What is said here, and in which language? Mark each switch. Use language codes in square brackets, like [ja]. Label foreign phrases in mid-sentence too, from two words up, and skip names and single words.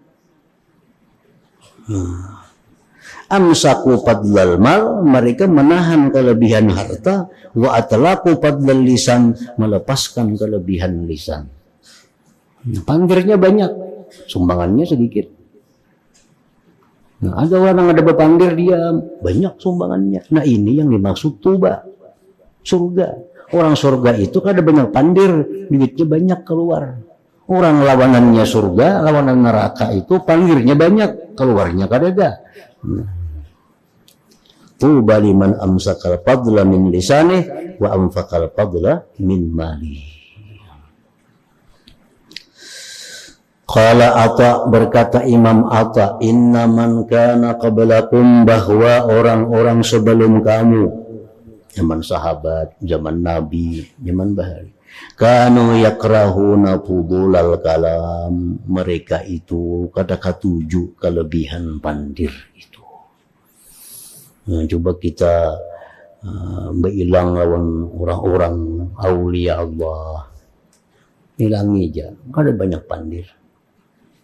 [ar] أمسكوا فضل المال, [bjn] mereka menahan kelebihan harta, [ar] وأطلقوا فضل اللسان, [bjn] melepaskan kelebihan lisan. Pandirnya banyak, sumbangannya sedikit. Nah, ada orang ada berpandir dia banyak sumbangannya. Nah, ini yang dimaksud tuba, surga. Orang surga itu kan ada banyak pandir, duitnya banyak keluar. Orang lawanannya surga, lawanan neraka itu pandirnya banyak, keluarnya kada. [ar] طوبى لمن أمسك الفضل من لسانه وأنفق الفضل من ماله. قال عطاء, [bjn] berkata Imam Atha, [ar] إن من كان قبلكم, [bjn] bahwa orang-orang sebelum kamu, zaman sahabat, zaman Nabi, zaman bahari, [ar] كانوا يكرهون فضول الكلام, [bjn] mereka itu kada katuju kelebihan pandir itu. Nah, coba kita berilang lawan orang-orang [ar] أولياء الله, [bjn] hilangi aja, kada banyak pandir.